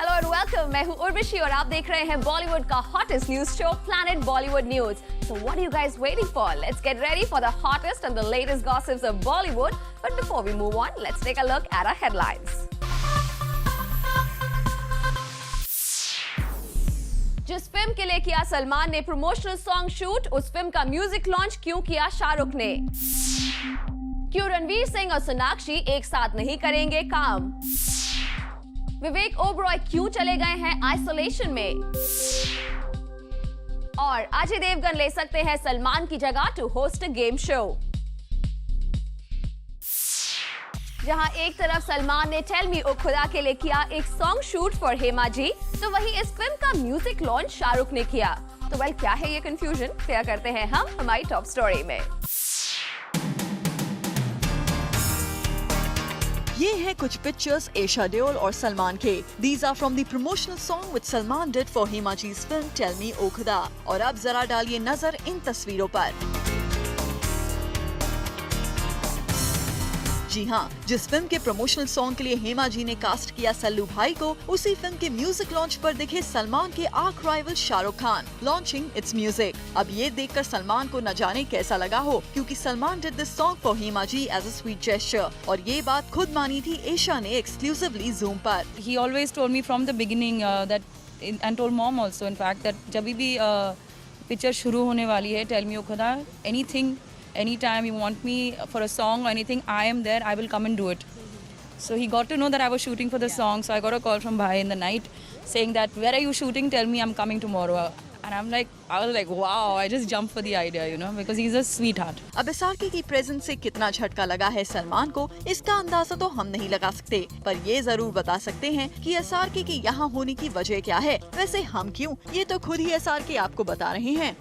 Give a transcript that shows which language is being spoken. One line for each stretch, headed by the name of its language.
Hindi: Welcome, मैं हूँ उर्वशी और आप देख रहे हैं बॉलीवुड का hottest news show planet Bollywood news.
English: So what are you guys waiting for? Let's get ready for the hottest and the latest gossips of Bollywood. But before we move on, let's take a look at our headlines.
Hindi: जिस film के लिए किया सलमान ने promotional song shoot, उस film का music launch क्यों किया शाहरुख ने? क्यों रणवीर सिंह और सोनाक्षी एक साथ नहीं करेंगे काम? विवेक ओबरॉय क्यों चले गए हैं आइसोलेशन में? और अजय देवगन ले सकते हैं सलमान की जगह
English: To host a game show.
Hindi: जहां एक तरफ सलमान ने टेल मी ओ खुदा के लिए किया एक song shoot for Hema ji, तो वहीं इस फिल्म का म्यूजिक लॉन्च शाहरुख ने किया। तो वेल, क्या है ये कंफ्यूजन? क्लियर करते हैं हम हमारी टॉप स्टोरी में। ये हैं कुछ पिक्चर्स एशा देओल और सलमान के।
English: These are from the promotional song which Salman did for Hema Ji's film Tell Me O Khuda।
Hindi: और अब जरा डालिए नजर इन तस्वीरों पर। जी हाँ, जिस फिल्म के प्रमोशनल सॉन्ग के लिए हेमा जी ने कास्ट किया सल्लू भाई को, उसी फिल्म के म्यूजिक लॉन्च पर दिखे सलमान के arc rival Shahrukh Khan
English: Launching its music.
Hindi: अब ये देखकर सलमान को न जाने कैसा लगा हो, क्योंकि
English: Salman did this song for Hema ji as a sweet gesture.
Hindi: और ये बात खुद मानी थी एशा ने एक्सक्लूसिवली जूम पर।
English: He always told me from the beginning and told mom also in fact that
Hindi: जब भी पिक्चर शुरू होने वाली है टेल मी ओ खुदा,
English: anytime you want me for a song or anything, I am there, I will come and do it. So he got to know that I was shooting for the song, so I got a call from Bhai in the night saying that, where are you shooting? Tell me, I'm coming tomorrow. And I was like, wow, I just jumped for the idea, you know, because he's a sweetheart.
Hindi: अब SRK की presence से कितना झटका लगा है सलमान को, इसका अंदाजा तो हम नहीं लगा सकते, पर ये जरूर बता सकते हैं कि एसआरके के यहाँ होने की वजह क्या है। वैसे हम क्यों, ये तो खुद ही एसआरके आपको बता रहे हैं।